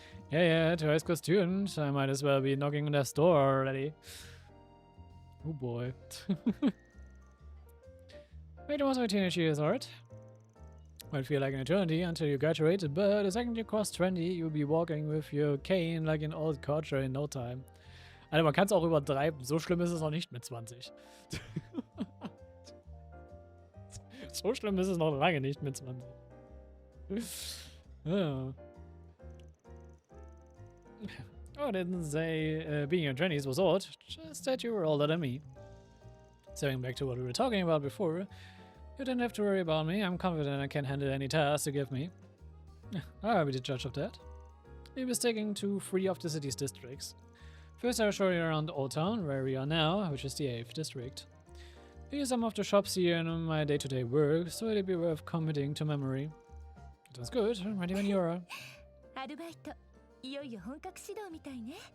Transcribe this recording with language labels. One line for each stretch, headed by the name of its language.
English: Yeah, to high school student. I might as well be knocking on their door already. Oh boy. Wait, was my teenage years, alright? Might feel like an eternity until you graduate, but the second you cross 20, you'll be walking with your cane like an old culture in no time.
German: Alter, man kann es auch übertreiben. So schlimm ist es noch nicht mit 20. So schlimm ist es noch lange nicht mit 20. Oh.
English: Oh, I didn't say being in your 20s was odd, just that you were older than me. Going back to what we were talking about before, you don't have to worry about me. I'm confident I can handle any task you give me. I'll be the judge of that. We'll be sticking to 3 of the city's districts. First, I'll show you around Old Town, where we are now, which is the 8th district. Here's some of the shops here in my day-to-day work, so it'll be worth committing to memory. Sounds good. I'm ready when you are.
Japanese: アルバイト、いよいよ本格始動みたいね。